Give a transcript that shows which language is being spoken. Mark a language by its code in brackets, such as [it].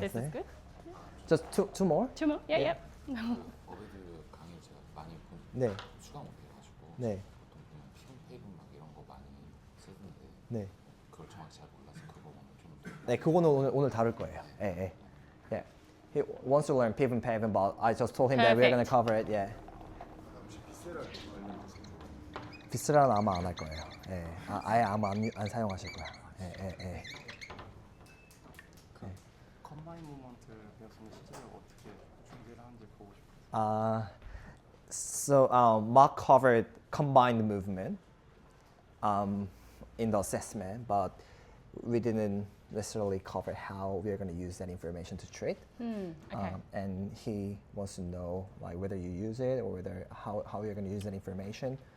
[en] This is good. Just two more? Two more? Yeah, Yeah. yep. [ko] 어베드 강의 제가 많이 본 네. 수강 못해가지고 네. 보통 그냥 피부 페이블 막 이런 거 많이 쓰는데 네. 그걸 정확히 잘 몰라서 그거 오늘 좀 네, 그거는 오늘 다룰 거예요. 예, 예. [en] Yeah. He wants to learn PIV and PAV, but I just told him that we're going to Perfect. cover it. Yeah. [ko] 혹시 비세라 관련돼서 비스라는 아마 안 할 거예요. 예. 아예 아마 안 사용하실 거야. 예, 예, 예. 컴바인 무브먼트를 배웠으면 실제로 어떻게 준비를 하는지 보고 싶어요. [en] So Mark covered combined movement in the assessment, but we didn't necessarily cover how we are going to use that information to treat. Okay. And he wants to know like whether you use it or whether how you're going to use that information.